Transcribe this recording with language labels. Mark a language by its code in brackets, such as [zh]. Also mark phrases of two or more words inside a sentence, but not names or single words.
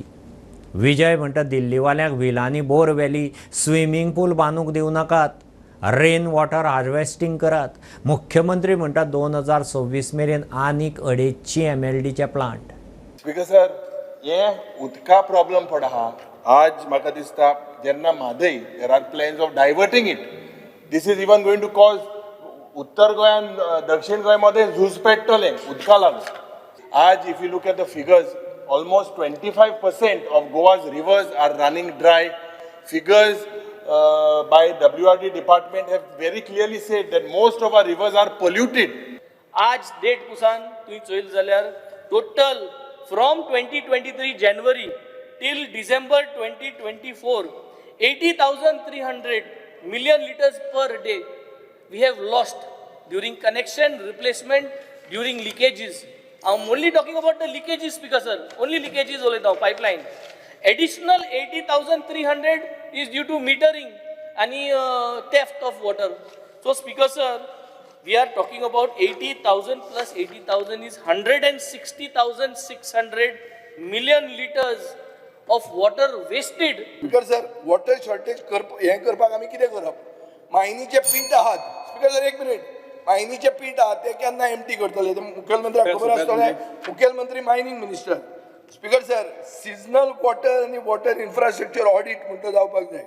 [kok] विजय म्हणटा दिल्लीवाल्यांक विलांनी बोर व्हॅली [en] swimming pool [kok] बांदूंक दिवं नाकात. [en] rain water harvesting [kok] करात. मुख्यमंत्री म्हणटा 2026 मेरेन आनीक 250 MLDचे प्लांट. [en] Speaker sir [kok] हे उदका प्रॉब्लम पड आहा आज म्हाका दिसता जेन्ना म्हादय [en] there are plans of diverting it this is even going to cause [kok] उत्तर गोंयान दक्षिण गोंयमध्ये झूज पेट्टलें उदका लागून. [en] आज if you look at the figures almost 25% of Goa's rivers are running dry. Figures by WRD department have very clearly said that most of our rivers are polluted. [kok] आज डेट पुसान तुम्ही चोयल जाल्यार [en] total from 2023 January till December 2024 80,300 million liters per day we have lost during connection replacement during leakages. I'm only talking about the leakages, Speaker sir. Only leakages only now pipeline. Additional 80,300 is due to metering and theft of water. So Speaker sir, we are talking about 80,000 plus 80,000 is 160,600 million liters of water wasted. Speaker sir water shortage [kok] हें करपाक आमी कितें करप? मायनीचे पीट आहात. [en] Speaker sir [kok] एक मिनिट. मायनीचे पीट आहात ते केन्ना एम्प्टी करतले ते मुखेलमंत्र्याक खबर आसतलें. मुखेलमंत्री [en] mining minister. Speaker sir seasonal water [kok] आनी [en] water infrastructure audit [kok] म्हणटा जावपाक जाय.